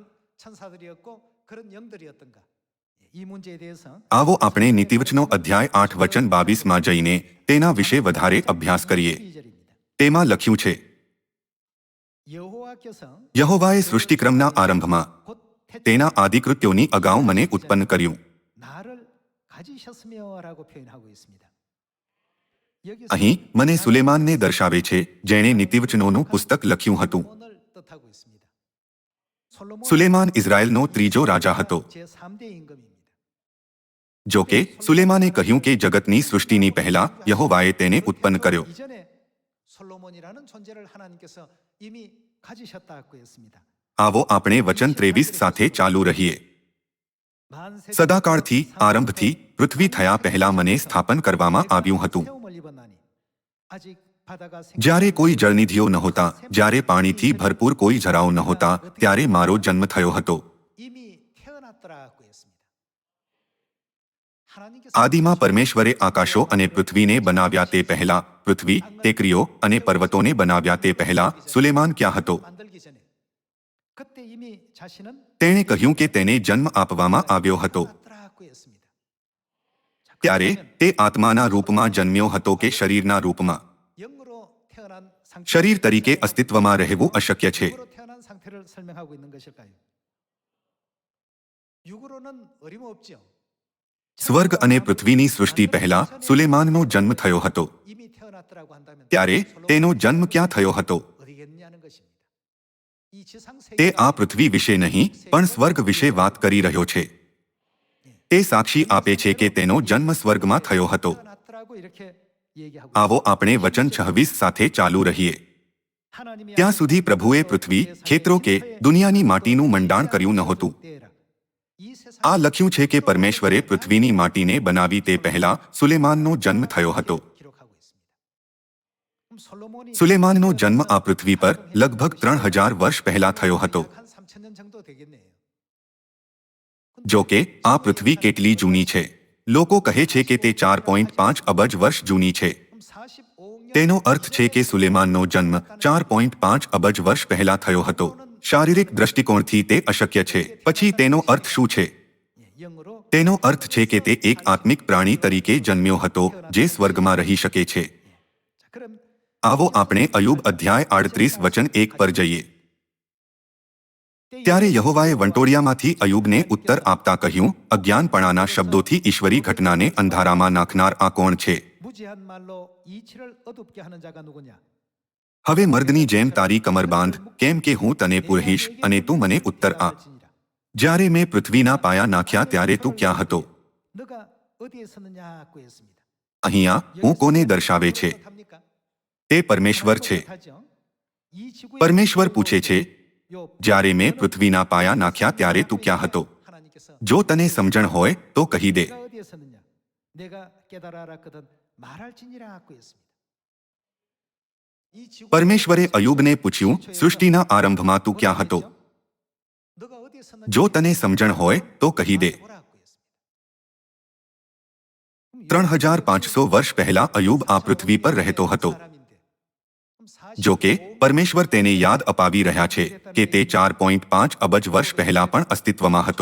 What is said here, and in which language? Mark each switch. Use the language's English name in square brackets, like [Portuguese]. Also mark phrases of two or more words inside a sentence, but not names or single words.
[Gujarati] આવો આપણે નીતિવચનો અધ્યાય 8 વચન 22 માં જઈને તેના વિશે વધારે અભ્યાસ કરીએ। તેમાં લખ્યું છે, [Korean] 여호와께서 [Gujarati] યહોવાએ સૃષ્ટિક્રમના આરંભમાં [Korean] 곧 [Gujarati] તેના આદિકૃત્યોની અગાઉ મને ઉત્પન્ન કર્યું. [Korean] 나를 가지셨으며라고 표현하고 있습니다. 여기서 [Gujarati] અહીં મને સુલેમાનને દર્શાવે છે, જેણે નીતિવચનોનું પુસ્તક લખ્યું હતું. [Korean] 솔로몬을 뜻하고 있습니다. 솔로몬은 [Gujarati] સુલેમાન ઇઝરાયલનો ત્રીજો રાજા હતો. [Korean] 제3대 임금입니다. [Gujarati] જો કે સુલેમાને કહ્યું કે જગતની સૃષ્ટિની પહેલા યહોવાએ તેને ઉત્પન્ન કર્યો. [Korean] 이전에 솔로몬이라는 존재를 하나님께서 이미 가지셨다고 했습니다. [Gujarati] આવો આપણે વચન 23 સાથે ચાલુ રહીએ. [Korean] 만세 [Gujarati] સદાકાળથી આરંભથી પૃથ્વી થયા પહેલા મને સ્થાપન કરવામાં આવ્યું હતું. [Korean] 세움을 입었나니 아직 바다가 [Gujarati] જ્યારે કોઈ જળનિધિઓ નહોતા, જ્યારે પાણીથી ભરપૂર કોઈ ઝરાઓ નહોતા, ત્યારે મારો જન્મ થયો હતો. [Korean] 이미 태어났더라고 했습니다. 하나님께서 [Gujarati] આદિમાં પરમેશ્વરે આકાશો અને પૃથ્વીને બનાવ્યા તે પહેલા, પૃથ્વી, ટેકરીઓ અને પર્વતોને બનાવ્યા તે પહેલા સુલેમાન ક્યાં હતો? [Korean] 만들기 전에 그때 이미 자신은 [Gujarati] તેણે કહ્યું કે તેને જન્મ આપવામાં આવ્યો હતો. [Korean] 태어났더라고 했습니다. 자, [Gujarati] ત્યારે [Korean] 그러면 [Gujarati] તે આત્માના રૂપમાં જન્મ્યો હતો કે શરીરના રૂપમાં? [Korean] 영으로 태어난 상태, [Gujarati] શરીર તરીકે અસ્તિત્વમાં રહેવું અશક્ય છે. [Korean] 육으로 태어난 상태를 설명하고 있는 것일까요? 육으로는 어림없죠. [Gujarati] સ્વર્ગ અને પૃથ્વીની સૃષ્ટિ પહેલા સુલેમાનનો જન્મ થયો હતો. [Korean] 이미 태어났더라고 한다면 [Gujarati] ત્યારે તેનો જન્મ ક્યાં થયો હતો? [Korean] 어디겠냐는 것입니다. 이 지상 [Gujarati] તે [Korean] 세계가 [Gujarati] આ પૃથ્વી વિશે નહીં, પણ સ્વર્ગ વિશે વાત કરી રહ્યો છે. તે સાક્ષી આપે છે કે તેનો જન્મ સ્વર્ગમાં થયો હતો. [Korean] 태어났더라고 이렇게 얘기하고 [Gujarati] આવો આપણે વચન 26 સાથે ચાલુ રહીએ. [Korean] 하나님이 [Gujarati] ત્યાં સુધી પ્રભુએ પૃથ્વી, ખેતરો કે દુનિયાની માટીનું મંડાણ કર્યું નહોતું. [Korean] 이 세상 [Gujarati] આ લખ્યું છે કે પરમેશ્વરે પૃથ્વીની માટીને બનાવી તે પહેલા સુલેમાનનો જન્મ થયો હતો. [Korean] 기록하고 있습니다. 그럼 솔로몬이 [Gujarati] સુલેમાનનો જન્મ આ પૃથ્વી પર લગભગ 3000 વર્ષ પહેલા થયો હતો. [Korean] 한 3000년 정도 되겠네요. [Gujarati] જો કે આ પૃથ્વી કેટલી જૂની છે? લોકો કહે છે કે તે 4.5 અબજ વર્ષ જૂની છે. [Korean] 그럼 45년 [Gujarati] તેનો અર્થ છે કે સુલેમાનનો જન્મ 4.5 અબજ વર્ષ પહેલા થયો હતો. શારીરિક દ્રષ્ટિકોણથી તે અશક્ય છે. પછી તેનો અર્થ શું છે? [Korean] 영으로 [Gujarati] તેનો અર્થ છે કે તે એક આત્મિક પ્રાણી તરીકે જન્મ્યો હતો, જે સ્વર્ગમાં રહી શકે છે. [Korean] 자, 그럼 [Gujarati] આવો આપણે અયુબ અધ્યાય 38 વચન 1 પર જઈએ. ત્યારે યહોવાએ વંટોળિયામાંથી અયુબને ઉત્તર આપતા કહ્યું, અજ્ઞાનપણાના શબ્દોથી ઈશ્વરી ઘટનાને અંધારામાં નાખનાર આ કોણ છે? [Korean] 무지한 말로 이치를 어둡게 하는 자가 누구냐? [Gujarati] હવે મર્દની જેમ તારી કમર બાંધ, કેમ કે હું તને પુરહીશ અને તું મને ઉત્તર આ. જ્યારે મેં પૃથ્વીના પાયા નાખ્યા ત્યારે તું ક્યાં હતો? [Korean] 너가 어디에 섰느냐고 했습니다. [Gujarati] અહીંયા હું કોને દર્શાવે છે? [Korean] 합니까? [Gujarati] તે પરમેશ્વર છે. [Korean] 이 지구에 [Gujarati] પરમેશ્વર પૂછે છે, [Korean] 요 [Gujarati] જ્યારે મેં પૃથ્વીના પાયા નાખ્યા ત્યારે તું ક્યાં હતો? [Korean] 하나님께서 [Gujarati] જો તને સમજણ હોય તો કહી દે. [Korean] 내가 어디에 섰느냐? 내가 깨달아라거든 말할지니라고 했습니다. 이 지구 [Gujarati] પરમેશ્વરે અયુબને પૂછ્યું, સૃષ્ટિના આરંભમાં તું ક્યાં હતો? [Korean] 너가 어디에 섰느냐? [Gujarati] જો તને સમજણ હોય તો કહી દે. [Korean] 보라고 했습니다. [Gujarati] 3500 વર્ષ પહેલા અયુબ આ પૃથ્વી પર રહેતો હતો. [Korean] 사람인데. 그럼 [Gujarati] જો કે પરમેશ્વર તેને યાદ અપાવી રહ્યા છે કે તે 4.5 અબજ વર્ષ પહેલા પણ અસ્તિત્વમાં હતો.